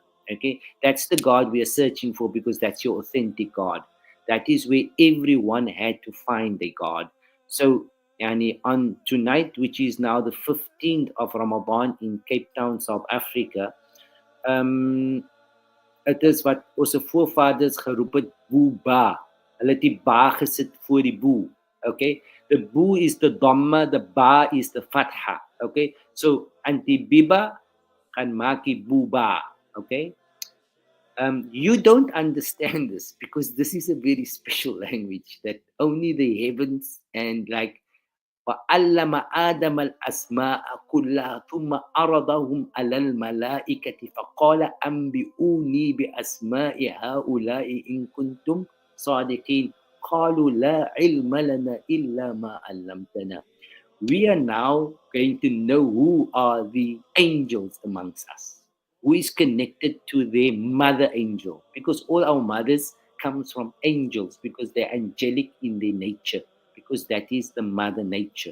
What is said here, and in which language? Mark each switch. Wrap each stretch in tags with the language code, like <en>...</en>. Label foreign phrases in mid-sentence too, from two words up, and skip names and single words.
<en>Okay, that's the God we are searching for, because that's your authentic God. That is where everyone had to find their God. So on tonight, which is now the 15th of Ramadan in Cape Town, South Africa, it is</en> <af>wat ons voorvaders geroep het</af> <en>BoeBaa.</en> <af>Hulle het die ba gesit voor die boe.</af> <en>Okay, the boe is the dhamma, the ba is the fatha. Okay, so</en> <af>anti-biba gaan maak die BoeBaa.</af> <en>Okay, you don't understand this, because this is a very special language that only the heavens and</en> <ar>وَعَلَّمَ آدَمَ الْأَسْمَاءَ كُلَّهَا ثُمَّ عَرَضَهُمْ عَلَى الْمَلَائِكَةِ فَقَالَ أَنْبِئُونِي بِأَسْمَاءِ هَؤُلَاءِ إِنْ كُنْتُمْ صَادِقِينَ قَالُوا لَا عِلْمَ لَنَا إِلَّا مَا عَلَّمْتَنَا.</ar> <en>We are now going to know who are the angels amongst us. who is connected to their mother angel, because all our mothers comes from angels, because they're angelic in their nature, because that is the mother nature.</en>